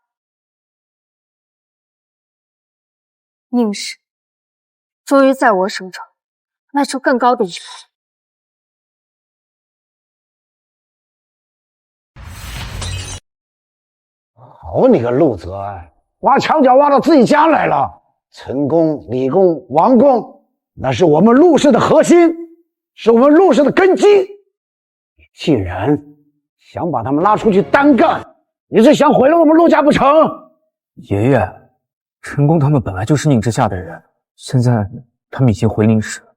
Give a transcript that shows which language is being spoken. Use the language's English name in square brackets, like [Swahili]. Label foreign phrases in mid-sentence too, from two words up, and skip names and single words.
[Chinese] 寧氏終於在我手中邁出更高的一步。好你個陸澤安，挖牆腳挖到自己家來了。陳宮、李宮、王宮，那是我們陸氏的核心，是我們陸氏的根基。你既然想把他們拉出去單幹，你是想毀了我們陸家不成？爺爺，陳宮他們本來就是寧之夏的人，現在他們已經回寧氏了。